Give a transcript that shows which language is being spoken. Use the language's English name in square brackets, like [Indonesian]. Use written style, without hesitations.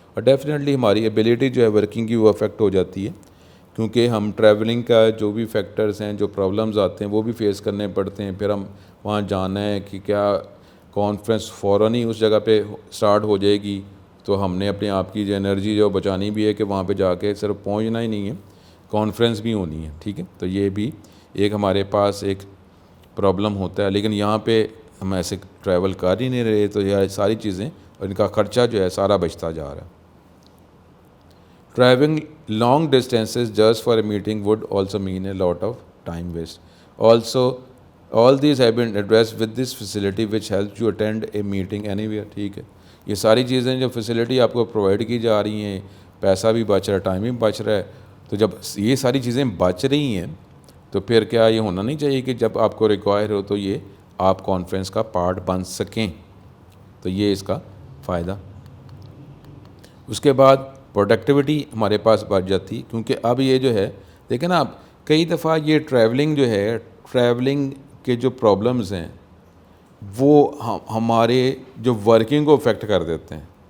[Urdu] اور ڈیفینیٹلی ہماری ایبیلٹی جو ہے ورکنگ کی وہ افیکٹ ہو جاتی ہے، کیونکہ ہم ٹریولنگ کا جو بھی فیکٹرز ہیں، جو پرابلمز آتے ہیں وہ بھی فیس کرنے پڑتے ہیں. پھر ہم وہاں جانا ہے کہ کیا کانفرنس فوراً ہی اس جگہ پہ اسٹارٹ ہو جائے گی، تو ہم نے اپنے آپ کی جو انرجی جو بچانی بھی ہے کہ وہاں پہ جا کے صرف پہنچنا ہی نہیں ہے، کانفرنس بھی ہونی ہے. ٹھیک ہے، تو یہ بھی ایک ہمارے پاس ایک پرابلم ہوتا ہے. لیکن یہاں پہ ہم ایسے ٹریول کر ہی نہیں رہے، تو یہ ساری چیزیں اور ان کا خرچہ جو ہے سارا بچتا جا رہا ہے. [English] Traveling long distances just for a meeting would also mean a lot of time waste. Also, all these have been addressed with this facility which helps you attend a meeting anywhere. [Urdu] ٹھیک ہے، یہ ساری چیزیں جو facility آپ کو provide کی جا رہی ہیں، پیسہ بھی بچ رہا ہے، ٹائم بھی بچ رہا ہے. تو جب یہ ساری چیزیں بچ رہی ہیں تو پھر کیا یہ ہونا نہیں چاہیے کہ جب آپ کو ریکوائر ہو تو یہ آپ کانفرنس کا پارٹ بن سکیں. تو یہ اس کا فائدہ. اس کے بعد پروڈکٹیوٹی ہمارے پاس بڑھ جاتی، کیونکہ اب یہ جو ہے دیکھیں نا، اب کئی دفعہ یہ ٹریولنگ جو ہے، ٹریولنگ کے جو پرابلمز ہیں وہ ہمارے جو ورکنگ کو افیکٹ کر دیتے ہیں.